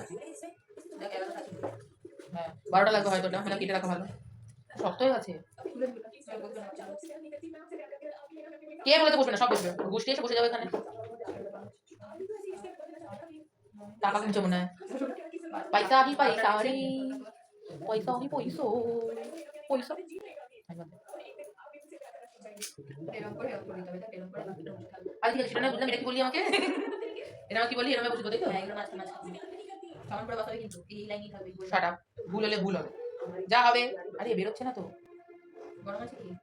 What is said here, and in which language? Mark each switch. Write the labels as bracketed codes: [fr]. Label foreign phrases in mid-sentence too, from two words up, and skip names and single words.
[bn] দেখ এবার কাছে হ্যাঁ 12টা লাগবে হয়তো ওটা কেটে রাখা ভালো শক্ত হয়ে গেছে খুলে দিবি না বলতে না কে বলেছে বসবে না সব বসবে গোষ্ঠী এসে বসে যাবে এখানে টাকা কিনছে মনে হয় পয়সা [hi] ही पैसा रे पैसा ही पैसो पैसा [bn] এরকম করে দিতে হবে এরকম করে থাকবে। আজ ঠিক আছে সেটা না বুঝলাম এটা কি বললি আমাকে এটা আমাকে কি বললি এরকম বুঝবো তাই তো হ্যাঁ এগুলো মাছ মাছ সমান করে বসাবে কিন্তু এই লাইনই থাকবে [en] shut up [bn] ভুল হলে ভুল হবে যা হবে আরে বেরোচ্ছে না তো গরম আছে কি